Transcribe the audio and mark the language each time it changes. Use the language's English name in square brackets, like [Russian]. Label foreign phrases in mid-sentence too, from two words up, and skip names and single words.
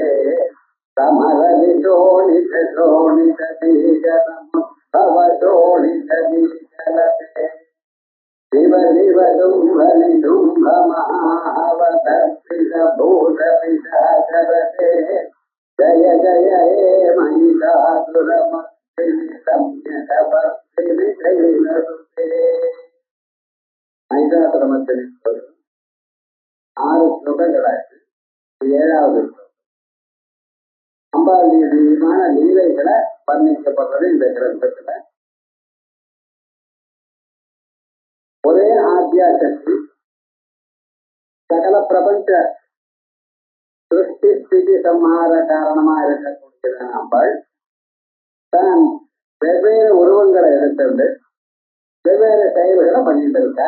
[Sanskrit] समरविशोणित शोणित बीजसमुद्भव शोणित बीजलते शिव शिव दुम्भनि दुम्भ महावतर्पित भूत पिशाचरते जय जय हे महिषासुरमर्दिनि संज्ञकवर्तिनि शैलसुते महिषासुरमर्दिनि 6 ஸ்லோகங்களாச்சு. [Tamil] 7வது அம்பாளுடைய திவ்யமான லீலைகளை வர்ணிக்கப்படுறது இந்த கிரந்தத்துல. ஒரே ஆத்யாசக்தி சகல பிரபஞ்ச சிருஷ்டி ஸ்திதி சம்ஹார காரணமா இருக்கக்கூடியதான அம்பாள் தான் வெவ்வேறு உருவங்களை எடுத்துட்டு வெவ்வேறு செயல்களை பண்ணிட்டு இருக்கா.